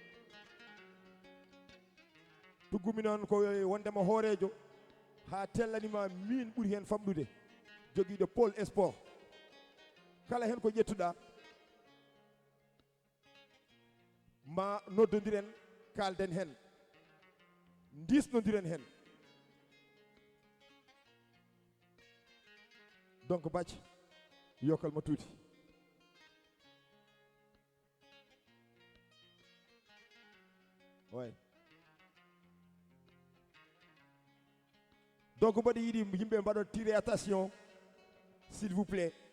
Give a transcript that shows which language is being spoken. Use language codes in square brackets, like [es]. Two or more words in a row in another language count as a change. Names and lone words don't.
[ff] Tuggumi noon ko wondema hoorejo ha tellanima min ɓuuri hen famɗude joguiɗo [fr] pôle sport. [ff] Kala hen ko ƴettuɗa ma noddodiren, kalden hen, disnodiren hen. Donc bacci yokkal ma tuuti. Ouais. Donc mboɗo yiɗi yimɓe mbaɗo [fr] tirer attention s'il vous plaît.